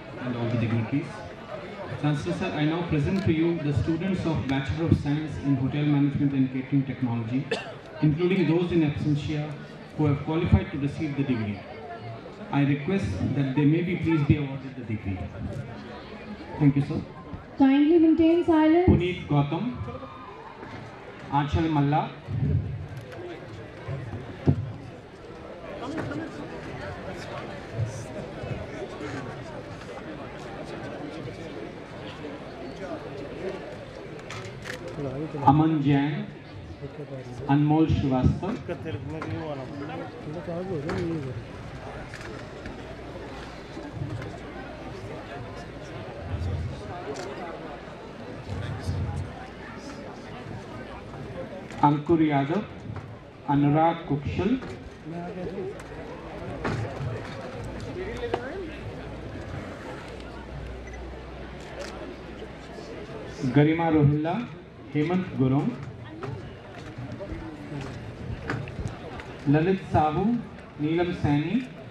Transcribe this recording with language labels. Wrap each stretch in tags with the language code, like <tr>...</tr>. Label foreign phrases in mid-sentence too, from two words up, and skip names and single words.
<en>and all the dignitaries. Chancellor Sir, I now present to you the students of Bachelor of Science in Hotel Management and Catering Technology, including those in absentia who have qualified to receive the degree. I request that they may be please be awarded the degree. Thank you, sir. Kindly maintain silence. Puneet Gautam, Aanchal Malla, Aman Jain, Anmol Shrivastava, Ankur Yadav, Anurag Kukshal, Garima Rohilla, Hemant Gurung, Lalit Sahu, Neelam Saini,</en>